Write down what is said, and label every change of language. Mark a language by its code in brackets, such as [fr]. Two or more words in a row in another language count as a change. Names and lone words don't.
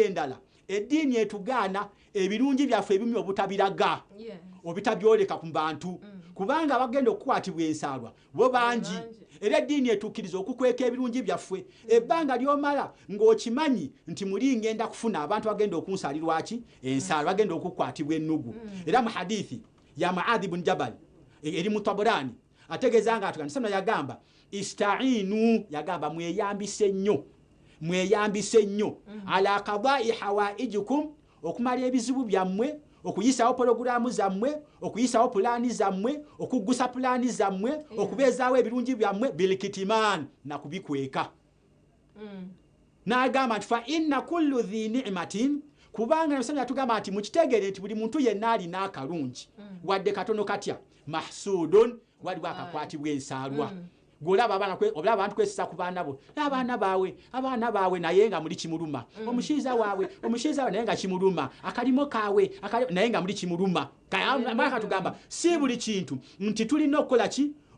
[lg] endala eddiini etugaana ebirungi byaffe ebimu obutabiraga obitabyoleka ku bantu kubanga bagenda okukwatibwa ensaalwa bo bangi era eddiini etukkiriza okukweka ebirungi byaffe ebbanga lyomala ng'okimanyi nti muli ngenda kufuna abantu bagenda okunsaalirwaki ensaalwa bagenda okukwatibwa ennugu era mu hadithi ya Muadh ibn Jabal eri mu Tabarani ategeeza nga atugana yagamba istainu yagamba mweyambise nnyo [ar] على قضاء حوائجكم [lg] okumala ebizibu byammwe okuyisawo pologulamu zammwe okuyisawo pulaani zammwe okuggusa pulaani zammwe okubeezaawo ebirungi byammwe bilkitiman na kubikweka n'agamba nti [ar] فإن كل ذي نعمة [lg] kubanga Musanya tugamba nti mukitegere nti buli muntu yenna alina akalungi wadde katono katya mahsudun wali wakakwatibwa ensaalwa golaba abantu kwesisa ku baana bo abaana bawe naye nga muli kimuluma omushiza wawe naye nga kimuluma akalimo kawe naye nga muli kimuluma maka tugamba si buli kintu nti tulina okukola ki